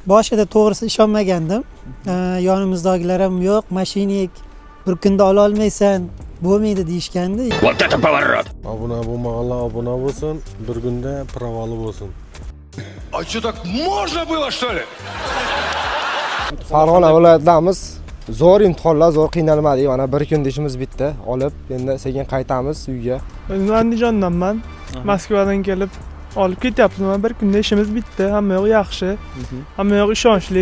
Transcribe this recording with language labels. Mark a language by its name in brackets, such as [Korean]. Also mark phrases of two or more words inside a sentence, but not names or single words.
[Uzbek] boshida to'g'risi ishonmagandim. Yonimizdagilar ham yo'q, mashinik bir kunda ola olmaysan, bo'lmaydi deyishgandi. [Russian] Вот это поворот. [Uzbek] Obuna bo'lmaganlar obuna bo'lsin, bir kunda pirovali bo'lsin. [Russian] А что, так можно было, что ли? [Uzbek] Farg'ona viloyatidamiz. Zo'r imtihonlar, zo'r qiynalmadik. Mana bir kun ishimiz bitdi. Olib, endi sekin qaytamiz uyga. Men Andijondanman. Moskvadan kelib olib ketyapman. Bir kunda ishimiz bitdi. Hamma yo'q yaxshi. Hamma yo'q ishonchli.